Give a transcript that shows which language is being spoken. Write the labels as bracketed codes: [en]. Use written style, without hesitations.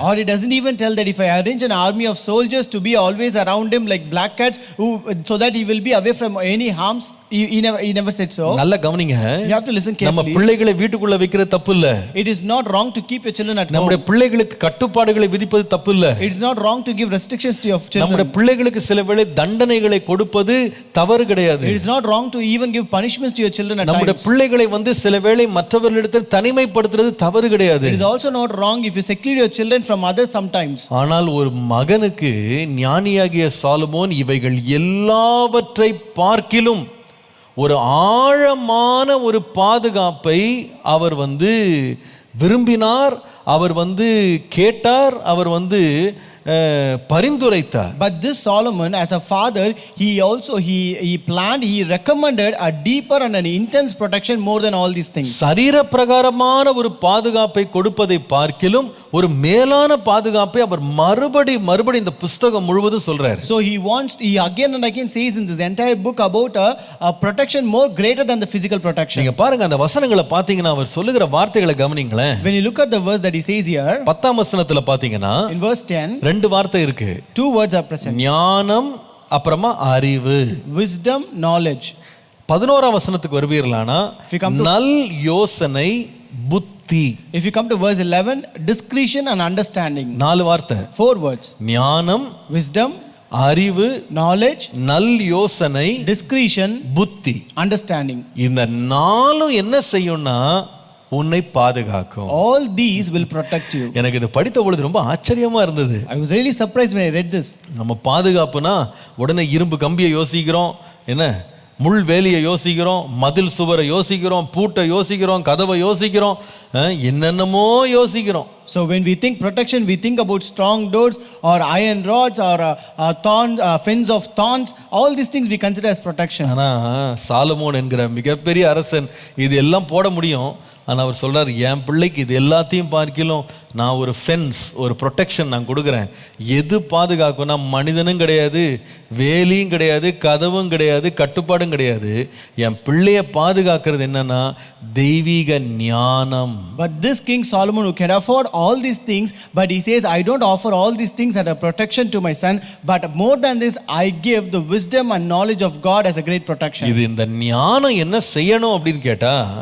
[en] Or he doesn't even tell that if I arrange an army of soldiers to be always around him like black cats so that he will be away from any harms. He never said so. [ta] நல்ல கவனிங்க. [en] You have to listen carefully. [ta] நம்ம பிள்ளைகளை வீட்டுக்குள்ள வைக்கிறது தப்பு இல்ல. [en] It is not wrong to keep your children at home. [ta] நம்முடைய பிள்ளைகளுக்கு கட்டுப்பாடுகளை விதிப்பது தப்பு இல்ல. [en] It is not wrong to give restrictions to your children. [ta] நம்முடைய பிள்ளைகளுக்கு சில வேளை தண்டனைகளை கொடுப்பது தவறு கிடையாது. [en] It is not wrong to even give punishments to your children at times. [ta] நம்முடைய பிள்ளைகளை வந்து சில வேளை மற்றவர்களிடத்தில் தனிமைப்படுத்துறது தவறு கிடையாது. [en] It is also not wrong if you seclude your children from others sometimes. [ta] ஆனால் ஒரு மகனுக்கு ஞானியாகிய சாலமோன் இவைகள் எல்லாவற்றை பார்க்கிலும் ஒரு ஆழமான ஒரு பாதுகாப்பை அவர் வந்து விரும்பினார், அவர் வந்து கேட்டார், அவர் வந்து பரிந்துரைத்தார். [en] But this Solomon as a father he planned, he recommended a deeper and an intense protection more than all these things. [ta] சரீர பிரகாரமான ஒரு பாதுகாப்பை கொடுப்பதை பார்க்கிலும் ஒரு மேலான பாதுகாப்பை அவர் மறுபடி இந்த புத்தகம் முழுவதும் சொல்றார். [en] So he again and again says in this entire book about a protection more greater than the physical protection. [ta] நீங்க பாருங்க அந்த வசனங்களை பாத்தீங்கன்னா அவர் சொல்லுகிற வார்த்தைகளை கவனிங்களேன். [en] When you look at the verse that he says here [ta] 10ஆம் வசனத்துல பாத்தீங்கன்னா [en] in verse 10 [ta] ரெண்டு வார்த்தை இருக்கு. [en] Two words are present. [ta] ஞானம் அப்புறமா அறிவு. [en] Wisdom, knowledge. [ta] 11ஆம் வசனத்துக்கு வருவீர்களானா நல் யோசனை புத்தி. [en] If you come to verse 11 discretion and understanding. [ta] நாலு வார்த்தை. [en] Four words. [ta] ஞானம், [en] wisdom, [ta] அறிவு, [en] knowledge, [ta] நல் யோசனை, [en] discretion, [ta] புத்தி, [en] understanding. [ta] இந்த நாலும் என்ன செய்யும்னா உன்னை பாதுகாக்கும். [en] All these will protect you. [ta] எனக்கு இது படித்த பொழுது ரொம்ப ஆச்சரியமா இருந்தது. [en] I was really surprised when I read this. [ta] நம்ம பாதுகாப்புனா உடனே இரும்பு கம்பியை யோசிக்கிறோம், என்ன முள் வேலியை யோசிக்கிறோம், மதில் சுவரை யோசிக்கிறோம், பூட்டை யோசிக்கிறோம், கதவை யோசிக்கிறோம், என்னென்னமோ யோசிக்கிறோம். [en] So when we think protection we think about strong doors or iron rods or fence of thorns. All these things we consider as protection. [ta] ஆனா சாலமோன் என்கிற மிகப்பெரிய அரசன் இது எல்லாம் போட முடியும். ஆனால் அவர் சொல்றார் என் பிள்ளைக்கு இது எல்லாத்தையும் பார்க்கிலும் நான் ஒரு ஃபென்ஸ், ஒரு ப்ரொடெக்ஷன் நான் கொடுக்குறேன். எது பாதுகாக்கும்னா மனிதனும் கிடையாது, வேலியும் கிடையாது, கதவும் கிடையாது, கட்டுப்பாடும் கிடையாது. என் பிள்ளைய பாதுகாக்கிறது என்னன்னா தெய்வீக ஞானம். [en] But this King Solomon who can afford all these things, but he says I don't offer all these things as a protection to my son, but more than this I give the wisdom and knowledge of God as a great protection. [ta] இது இந்த ஞானம் என்ன செய்யணும் அப்படின்னு கேட்டா